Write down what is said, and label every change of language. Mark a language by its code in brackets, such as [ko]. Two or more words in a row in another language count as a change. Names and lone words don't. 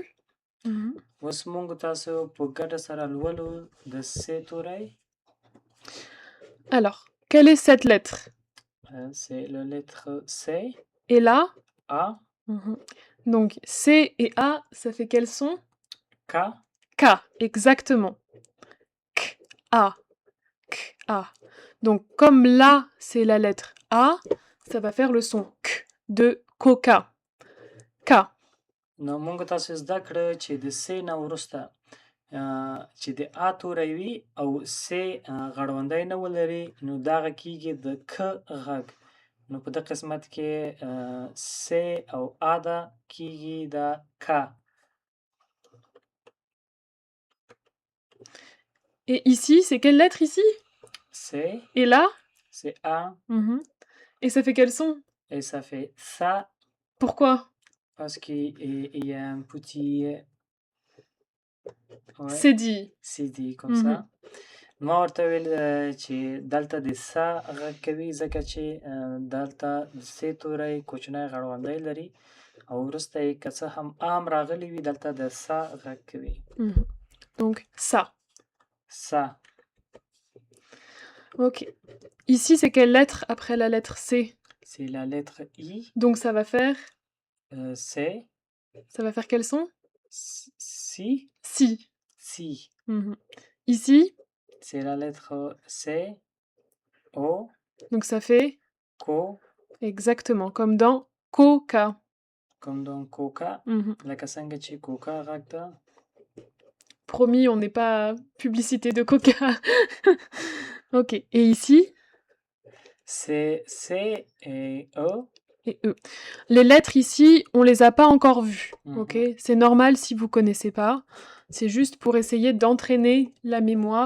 [ps] اوس موږ تاسو په ګډه سره لولو د سې توری. [fr] Alors, quelle est cette lettre? C'est la lettre C, Et là? A, Donc, C et A, ça fait quel son? K, K, exactement. K, A, K, A. Donc, comme là, c'est la lettre A, ça va faire le son K de coca. K. [ps] نو موږ تاسو زده کړه چې د سې نه وروسته چې د آ توری وي او سې غړوندی نه ولري نو دغه کیږي د ک غږ. نو په دې قسمت کې سې او آ ده کیږي د ک. [fr] Et ici, c'est quelle lettre ici? C. Et là? C'est A. Et ça fait quel son? Et ça fait ça. Pourquoi? Parce qu'il y a un petit... Ouais. C'est dit. C'est dit comme ça. [ps] ما ورته ویل چې دلته د سا غږ کوي ځکه چې دلته د سې توری کوچنی غړوندی لري او وروسته یې که څه هم عام راغلی وي دلته د سا غږ کوي. [fr] Donc ça. Ça. Ok. Ici, c'est quelle lettre après la lettre C? C'est la lettre I. Donc ça va faire? C. Ça va faire quel son? Si. Si. Si. Ici? C'est la lettre C. O. Donc ça fait? Co. Exactement, comme dans coca. Comme dans coca. [ps] لکه څنګه چې coca غږ ده. [fr] Promis, on n'est pas publicité de coca. Ok. Et ici? C'est C et E. Et E. Les lettres ici, on les a pas encore vues. Ok. C'est normal si vous connaissez pas. C'est juste pour essayer d'entraîner la mémoire.